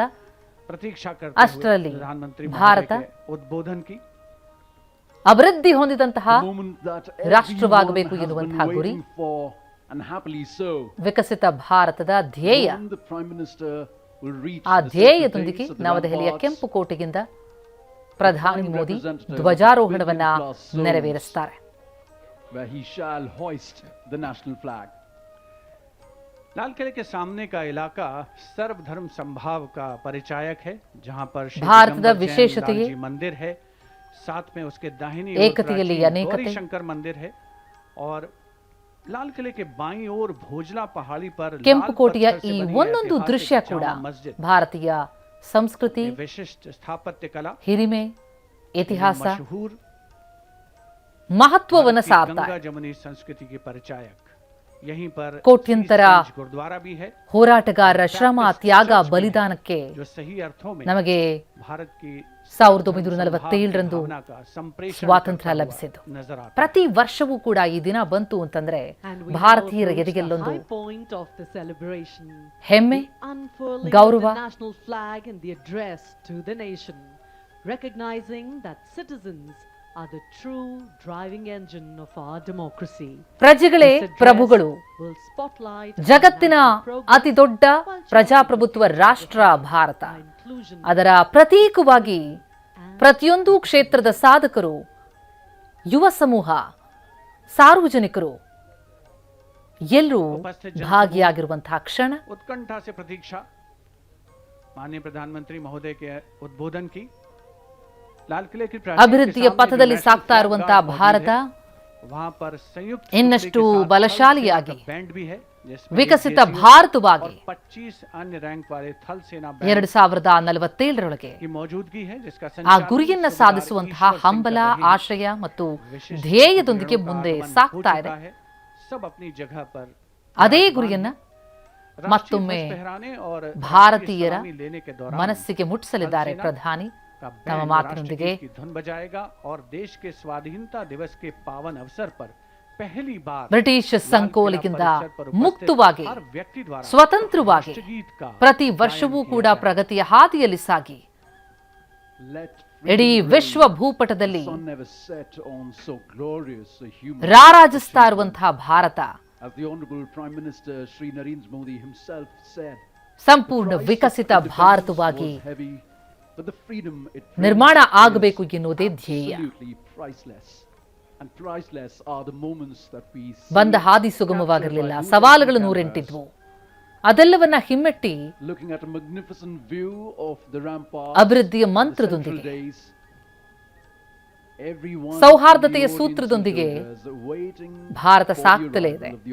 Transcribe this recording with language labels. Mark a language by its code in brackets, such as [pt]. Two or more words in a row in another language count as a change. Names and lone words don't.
[kn] ಅಷ್ಟರಲ್ಲಿ ಭಾರತ ಅಭಿವೃದ್ಧಿ ಹೊಂದಿದಂತಹ ರಾಷ್ಟ್ರವಾಗಬೇಕು ಎನ್ನುವಂತಹ ಗುರಿ, ವಿಕಸಿತ ಭಾರತದ ಧ್ಯೇಯ. ಆ ಧ್ಯೇಯದೊಂದಿಗೆ ನವದೆಹಲಿಯ ಕೆಂಪು ಕೋಟೆಯಿಂದ ಪ್ರಧಾನಿ ಮೋದಿ ಧ್ವಜಾರೋಹಣವನ್ನ ನೆರವೇರಿಸುತ್ತಾರೆ. [hi] लाल किले के सामने का इलाका सर्वधर्म संभाव का परिचायक है, जहां पर [kn] ಭಾರತದ ವಿಶೇಷತೆಯೇ [hi] मंदिर है, साथ में उसके दाहिनी [kn] ಏಕತೆಯಲ್ಲಿ ಅನೇಕತೆ. [hi] शंकर मंदिर है और लाल किले के बाईं ओर भोजला पहाड़ी पर [kn] ಕೆಂಪು ಕೋಟೆಯ ಈ ಒಂದೊಂದು ದೃಶ್ಯ ಕೂಡ ಭಾರತೀಯ ಸಂಸ್ಕೃತಿ, [hi] विशिष्ट स्थापत्य कला, [kn] ಹಿರಿಮೆ, ಇತಿಹಾಸ, ಮಹತ್ವವನ್ನು ಸಾರ್ತಾ ಇದೆ. [hi] जमुनी संस्कृति के परिचायक यहीं पर [kn] ಕೋಟ್ಯಂತರ [hi] गुरुद्वारा भी है. [kn] ಹೋರಾಟಗಾರರ ಶ್ರಮ, ತ್ಯಾಗ, ಬಲಿದಾನಕ್ಕೆ [hi] जो सही अर्थों में [kn] ನಮಗೆ [hi] भारत की [kn] 1947ರಂದು ಸ್ವಾತಂತ್ರ್ಯ ಲಭಿಸಿದ್ದು. ಪ್ರತಿ ವರ್ಷವೂ ಕೂಡ ಈ ದಿನ ಬಂತು ಅಂತಂದ್ರೆ ಭಾರತೀಯರ ಎದೆಗೆಲ್ಲೊಂದು ಹೆಮ್ಮೆ, ಗೌರವ. [en] are the true driving engine of our democracy. [kn] ಪ್ರಜೆಗಳೇ ಪ್ರಭುಗಳು. ಜಗತ್ತಿನ ಅತಿ ದೊಡ್ಡ ಪ್ರಜಾಪ್ರಭುತ್ವ ರಾಷ್ಟ್ರ ಭಾರತ. ಅದರ ಪ್ರತೀಕವಾಗಿ ಪ್ರತಿಯೊಂದು ಕ್ಷೇತ್ರದ ಸಾಧಕರು, ಯುವ ಸಮೂಹ, ಸಾರ್ವಜನಿಕರು ಎಲ್ಲರೂ ಭಾಗಿಯಾಗಿರುವಂತಹ ಕ್ಷಣ. [hi] उत्कंठा से प्रतीक्षा माननीय प्रधानमंत्री महोदय के उद्बोधन की. [kn] ಅಭಿವೃದ್ಧಿಯ ಪಥದಲ್ಲಿ ಸಾಗ್ತಾ ಇರುವಂತಹ ಭಾರತ ಇನ್ನಷ್ಟು ಬಲಶಾಲಿಯಾಗಿ, ವಿಕಸಿತ ಭಾರತವಾಗಿ 2047ರೊಳಗೆ ಆ ಗುರಿಯನ್ನ ಸಾಧಿಸುವಂತಹ ಹಂಬಲ, ಆಶಯ ಮತ್ತು ಧ್ಯೇಯದೊಂದಿಗೆ ಮುಂದೆ ಸಾಗ್ತಾ ಇದೆ. ಅದೇ ಗುರಿಯನ್ನ ಮತ್ತೊಮ್ಮೆ ಭಾರತೀಯರ ಮನಸ್ಸಿಗೆ ಮುಟ್ಟಿಸಲಿದ್ದಾರೆ ಪ್ರಧಾನಿ ತಮ್ಮ ಮಾತಿನೊಂದಿಗೆ. [hi] धुन बजाएगा और देश के स्वाधीनता दिवस के पावन अवसर पर पहली बार [kn] ಬ್ರಿಟಿಷ್ ಸಂಕೋಲೆಯಿಂದ ಮುಕ್ತವಾಗಿ ಸ್ವತಂತ್ರವಾಗಿ ಪ್ರತಿ ವರ್ಷವೂ ಕೂಡ ಪ್ರಗತಿಯ ಹಾದಿಯಲ್ಲಿ ಸಾಗಿ ಇಡೀ ವಿಶ್ವ ಭೂಪಟದಲ್ಲಿ ರಾರಾಜಿಸ್ತಾ ಇರುವಂತಹ ಭಾರತ [en] As the Honorable Prime Minister Shri Narendra Modi himself said, [kn] ಸಂಪೂರ್ಣ ವಿಕಸಿತ ಭಾರತವಾಗಿ ನಿರ್ಮಾಣ ಆಗಬೇಕು ಎನ್ನುವುದೇ ಧ್ಯೇಯ. ಬಂದ ಹಾದಿ ಸುಗಮವಾಗಿರಲಿಲ್ಲ, ಸವಾಲುಗಳು ನೂರೆಂಟಿದ್ವು. ಅದೆಲ್ಲವನ್ನ ಹಿಮ್ಮೆಟ್ಟಿ ಅಭಿವೃದ್ಧಿಯ ಮಂತ್ರದೊಂದಿಗೆ ಸೌಹಾರ್ದತೆಯ ಸೂತ್ರದೊಂದಿಗೆ ಭಾರತ ಸಾಕ್ತಲೇ ಇದೆ.